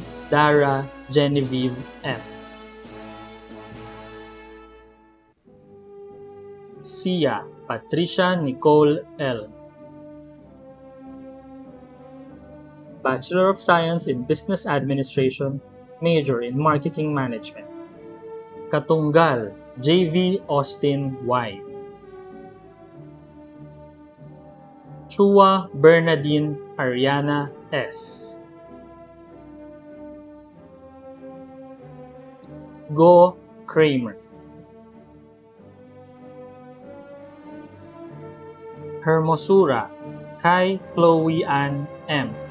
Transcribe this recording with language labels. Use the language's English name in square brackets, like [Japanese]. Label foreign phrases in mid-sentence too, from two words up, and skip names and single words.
[English] Dara Genevieve F. Sia Patricia Nicole L. Bachelor of Science in Business Administration, major in Marketing Management. Katunggal J.V. Austin Y. Chua Bernadine Ariana S. Go Kramer. Hermosura Kai Chloe Ann M.